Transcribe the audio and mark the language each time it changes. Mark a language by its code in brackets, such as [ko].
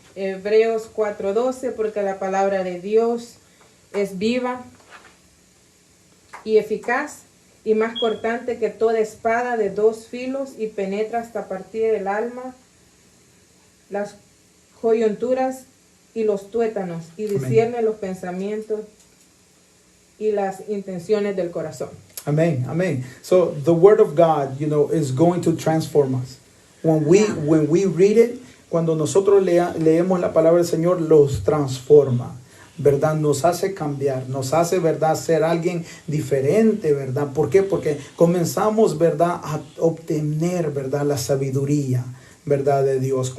[es] Hebreos 4:12, porque la palabra de Dios es viva y eficaz y más cortante que toda espada de dos filos y penetra hasta partir el alma, las coyunturas y los tuétanos y discierne los pensamientos y las intenciones del corazón. Amen. Amen. [en] So the word of God, you know, is going to transform us. When we read it, [es] cuando nosotros leemos la palabra del Señor, los transforma, ¿verdad? Nos hace cambiar, nos hace, ¿verdad?, ser alguien diferente, ¿verdad? ¿Por qué? Porque comenzamos, ¿verdad?, a obtener, ¿verdad?, la sabiduría, ¿verdad?, de Dios.